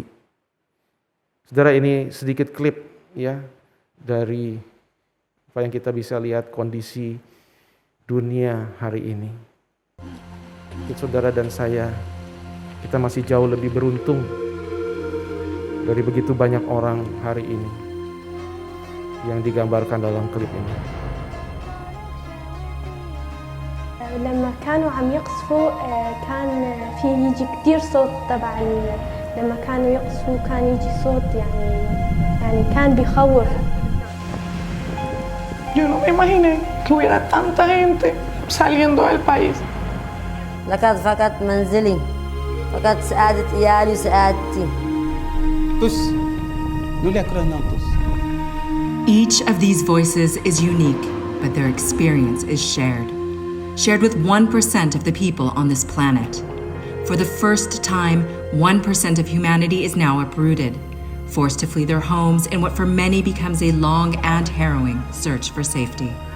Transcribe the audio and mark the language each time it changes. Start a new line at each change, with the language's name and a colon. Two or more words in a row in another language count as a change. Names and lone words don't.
Indonesian: Saudara, ini sedikit klip ya dari apa yang kita bisa lihat kondisi dunia hari ini. Mungkin saudara dan saya, kita masih jauh lebih beruntung dari begitu banyak orang hari ini yang digambarkan dalam klip ini.
Arabic: لما كانوا عم يقصفوا كان في يجي كتير صوت تبع لما كانوا يقصفوا كان يجي صوت يعني كان بيخوف.
Spanish: Yo no me imaginé que hubiera tanta gente saliendo del país.
Arabic: لقد فقدت منزلي، فقدت سعادة عيالي وسعادتي.
English: Each of these voices is unique, but their experience is shared with 1% of the people on this planet. For the first time, 1% of humanity is now uprooted, forced to flee their homes in what for many becomes a long and harrowing search for safety.